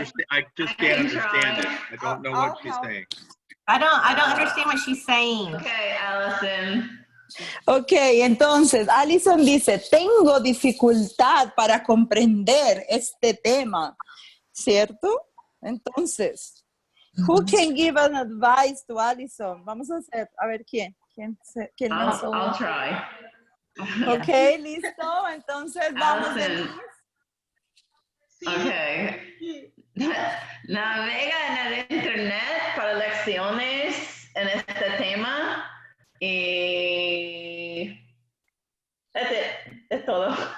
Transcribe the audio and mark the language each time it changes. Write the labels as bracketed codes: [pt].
[en] I just can't understand it. I don't know what she's saying. I don't understand what she's saying. Okay, Allison. [es] Ok, entonces, Alison dice, tengo dificultad para comprender este tema, ¿cierto? [en] Entonces, who can give an advice to Alison? [es] Vamos a hacer, a ver, ¿quién [en] I'll try. [es] Ok, listo, entonces vamos. [en] Okay. [es] Navega en el internet para lecciones en este tema y es todo.